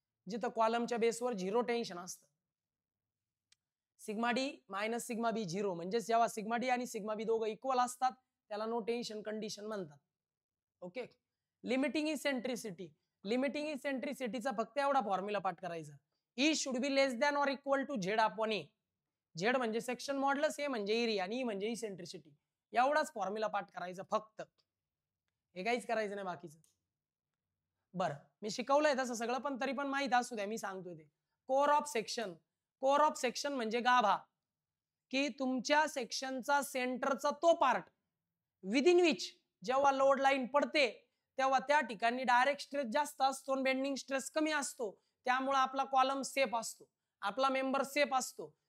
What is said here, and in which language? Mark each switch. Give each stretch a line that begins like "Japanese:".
Marathi: जिथं कॉलमच्या बेसवर झिरो टेन्शन असतं. सिग्मा डी मायनस सिग्मा बी झिरो म्हणजे जेव्हा सिग्मा डी आणि सिग्मा बी दोघं इक्वल असतात त्याला नो टेन्शन कंडिशन म्हणतात. ओके. Limiting eccentricity. लिमिटिंग इसेंट्रिसिटीचा फक्त एवढा फॉर्म्युला पाठ करायचा.
English: E should be less than or equal to z upon a.
Marathi: Z म्हणजे सेक्शन मॉड्युलस, ए म्हणजे एरिया आणि ई म्हणजे इसेंट्रिसिटी. एवढाच फॉर्म्युला पाठ करायचा फक्त, हे काहीच करायचं नाही बाकीचं. बरं, मी शिकवलंय तसं सगळं, पण तरी पण माहित असू द्या मी सांगतोय ते. Core of section. Core of section म्हणजे गाभा, की तुमच्या सेक्शनचा सेंटरचा तो पार्ट
English: within which
Marathi: जेव्हा लोड लाईन पडते तेव्हा त्या ठिकाणी डायरेक्ट स्ट्रेस जास्त असतो, बेंडिंग स्ट्रेस कमी असतो, त्यामुळे आपला कॉलम सेफ असतो, आपला मेंबर सेफ असतो.